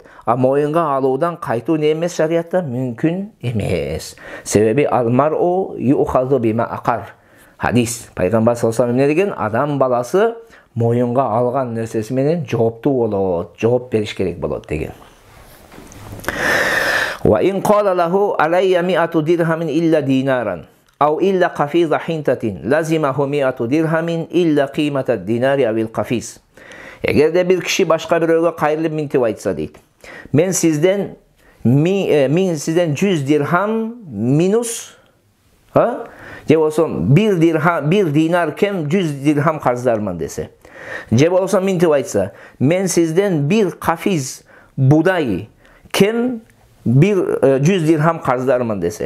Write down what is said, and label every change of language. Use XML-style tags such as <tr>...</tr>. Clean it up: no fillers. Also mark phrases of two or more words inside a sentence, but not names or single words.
<ky>А моюнга алуудан кайтуу не эмес шариятта? Мүмкүн эмес. Себеби</ky> <ar>المرء يؤاخذ بما أقر.</ar> <ky>Hadis. Пайгамбар</ky> <ar>صلى الله عليه</ar> <ky>эмне деген? Адам баласы моюнга алган нерсеси менен жооптуу болот, жооп бериш керек болот деген.</ky> <ar>وإن قال له علي 100 درهم إلا دينارا أو إلا قفيز حنطة لزمه 100 درهم إلا قيمة الدينار أو القفيز.</ar> <ky>Эгерде бир киши башка бирөөгө кайрылып минтип айтса дейт. Мен сизден 100 дирхам минус же болсо 1 динар кем 100 дирхам карыздармын десе. Же болсо минтип айтса, мен сизден 1 кафиз будай кем 100 дирхам карыздармын десе.</ky>